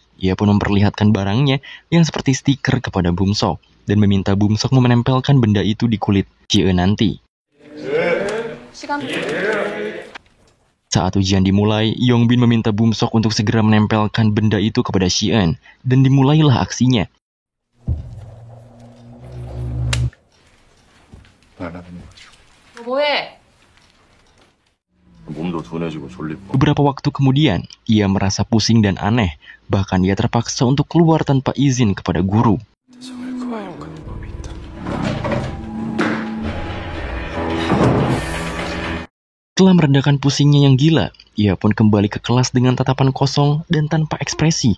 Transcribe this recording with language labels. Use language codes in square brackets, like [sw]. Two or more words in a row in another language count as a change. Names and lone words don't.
[id] Ia pun memperlihatkan barangnya yang seperti stiker kepada Bumsok. dan meminta Bumsok menempelkan benda itu di kulit Ji-eun nanti. [ko] 시간 [id] Saat ujian dimulai, Yongbin meminta Bumsok untuk segera menempelkan benda itu kepada Ji-eun, dan dimulailah aksinya. [ko] 뭐해? 몸도 둔해지고 졸리고. [id] Beberapa waktu kemudian, ia merasa pusing dan aneh, bahkan ia terpaksa untuk keluar tanpa izin kepada guru. Setelah meredakan pusingnya yang gila, ia pun kembali ke kelas dengan tatapan kosong dan tanpa ekspresi.